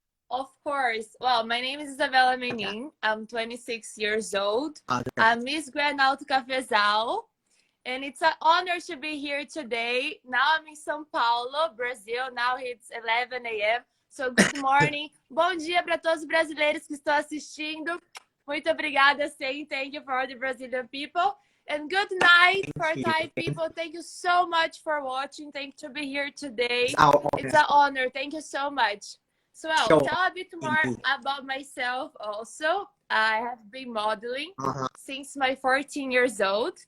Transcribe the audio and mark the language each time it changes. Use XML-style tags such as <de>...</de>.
<en>Of course. Well, my name is Isabella Menin. I'm 26 years old. I'm Miss Grand Alto Cafezal. And it's an honor to be here today. Now I'm in São Paulo, Brazil. Now it's 11 a.m. So, good morning.</en> <pt>Bom dia para todos os brasileiros que estão assistindo. Muito obrigada,</pt> <en>saying thank you for all the Brazilian people. And good night for Thai people. Thank you so much for watching. Thank you to be here today. It's an honor. Thank you so much. So, I'll tell a bit more about myself also. I have been modeling since my 14 years old.</en>